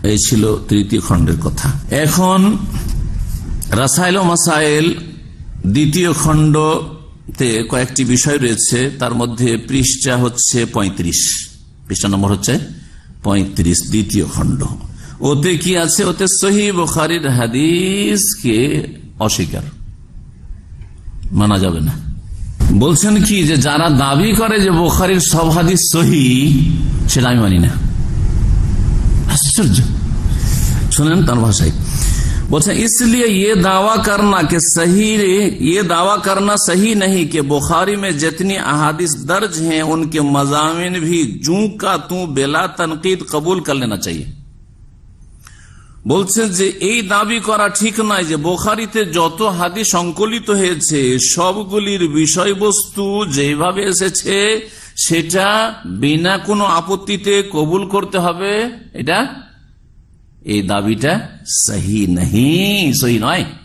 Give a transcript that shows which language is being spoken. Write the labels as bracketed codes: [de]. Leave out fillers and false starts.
[bn] এই ছিল 3য় খণ্ডের কথা। এখন রাসাইল ও মাসাইল 2য় খণ্ডতে কয়েকটি বিষয় রয়েছে, তার মধ্যে পৃষ্ঠা হচ্ছে 35, পৃষ্ঠা নম্বর হচ্ছে 35, 2য় খণ্ড। ওতে কি আছে, ওতে সহিহ বুখারীর হাদিসকে অস্বীকার, মানা যাবে না। বলছেন কি যে যারা দাবি করে যে বুখারীর সব হাদিস সহিহ, সেটা আমি মানি না। আশ্চর্য, শুনেন তার ভাষায় [hi] बोलते इसलिए ये दावा करना कि सही, ये दावा करना सही नहीं कि बुखारी में जितनी अहादीस दर्ज हैं उनके मज़ामिन भी जू का तू बेला तनकीद कबूल कर लेना चाहिए। [bn] বলছেন যে এই দাবি করা ঠিক নয় যে বুখারীতে যত হাদিস সংকলিত হয়েছে সবগুলির বিষয়বস্তু যেভাবে এসেছে সেটা বিনা কোনো আপত্তিতে কবুল করতে হবে, এটা এই দাবিটা সহি নহি, সহি নয়।